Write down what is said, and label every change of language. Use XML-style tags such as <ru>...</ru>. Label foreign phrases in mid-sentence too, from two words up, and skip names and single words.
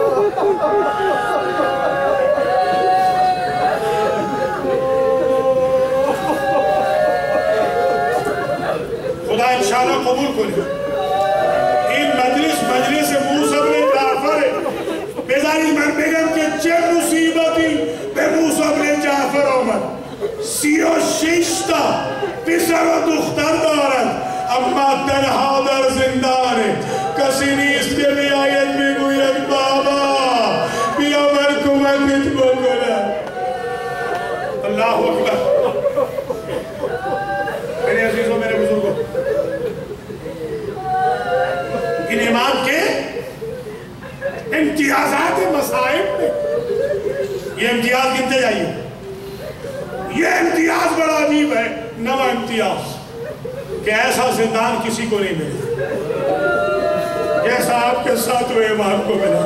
<ur>خدا انشاءاللہ قبول کرے۔</ur> <fa>این مجلس موسیٰ بن جعفر بیزاری من بگم که چه مصیبتی به موسیٰ بن جعفر آمد. 36 تا پسر و دختر دارد اما تنها در زندانه، کسی نیست که بیاید بگوید بابا بیا من کمکت بکنم۔</fa> <ar>اللہ اکبر۔</ar> <ur>میرے عزیزوں، میرے بزرگوں، ان امام کے امتیازات مصائب میں یہ امتیاز گنتے جائیے، یہ امتیاز بڑا عجیب ہے، نوا امتیاز کہ ایسا زندان کسی کو نہیں ملے جیسا آپ کے 7ویں امام کو ملا۔</ur>